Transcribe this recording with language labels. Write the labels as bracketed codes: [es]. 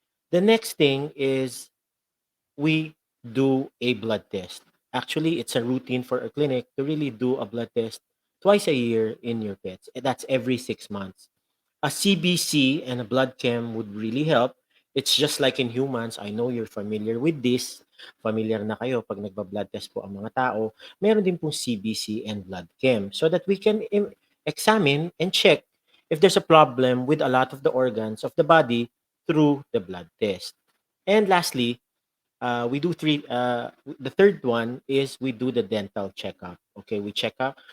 [en] The next thing is we do a blood test. Actually, it's a routine for a clinic to really do a blood test twice a year in your pets. And that's every 6 months. A CBC and a blood chem would really help. It's just like in humans. I know you're familiar with this. [tl] Familiar na kayo pag nagba-blood test po ang mga tao. Meron din pong [en] CBC and blood chem so that we can examine and check if there's a problem with a lot of the organs of the body through the blood test. And lastly, we do three. The third one is we do the dental checkup. Okay, we check up.